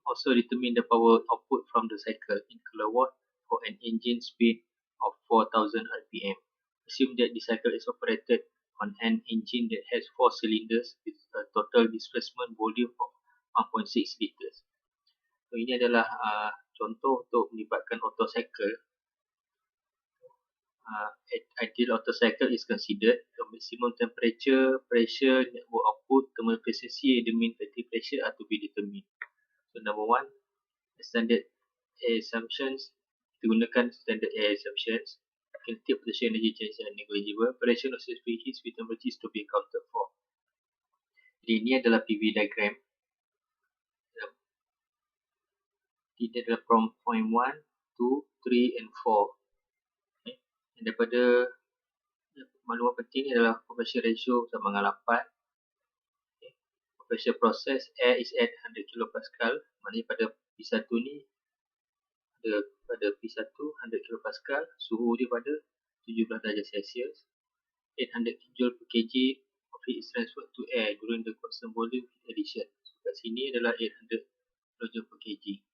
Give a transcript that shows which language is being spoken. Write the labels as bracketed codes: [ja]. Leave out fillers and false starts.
[en] Also determine the power output from the cycle in kilowatt for an engine speed of 4000 rpm. Assume that the cycle is operated on an engine that has 4 cylinders with a total displacement volume of 1.6 liters. [ms] So ini adalah contoh untuk melibatkan Otto cycle. [en] Ideal Otto cycle is considered the maximum temperature, pressure, network output, thermal efficiency, and the mean effective pressure are to be determined. So number one, standard air assumptions. [ms] Kita gunakan [en] standard air assumptions. Kinetic potential energy change are negligible. Variation of specific heat with temperature is to be accounted for. [ms] Jadi ini adalah PV diagram. Ini adalah [en] from point 1, 2, 3 and 4. [ms] Okay. Dan daripada maklumat penting adalah compression ratio sama dengan 8. Okay. [en] Compression process, air is at 100 kPa. [ms] Maknanya pada P1 ni ada pada P1 100 kPa, suhu dia pada 17 darjah Celsius. [en] 800 joule per kg of heat is transferred to air during the constant volume heat addition. [ms] So kat sini adalah 800 joule per kg.